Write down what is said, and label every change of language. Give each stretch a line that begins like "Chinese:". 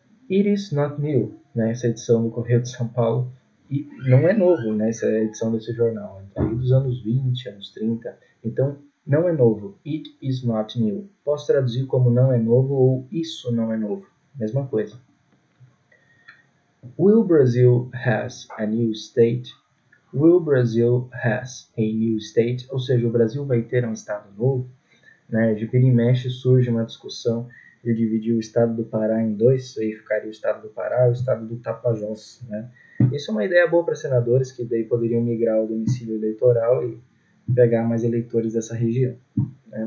English: It is not new,
Portuguese: né? Essa edição do Correio de São Paulo. E não é novo, né? Essa edição desse jornal. É dos anos 20, anos 30. Então, não é novo.
English: It is not new.
Portuguese: Posso traduzir como não é novo ou isso não é novo. Mesma coisa.
English: Will Brazil has a new state? Will Brazil has a new state?
Portuguese: Ou seja, o Brasil vai ter um estado novo? né? De vira e mexe surge uma discussão de dividir o estado do Pará em dois, aí ficaria o estado do Pará e o estado do Tapajós, né? Isso é uma ideia boa para senadores que daí poderiam migrar o domicílio eleitoral e pegar mais eleitores dessa região, né?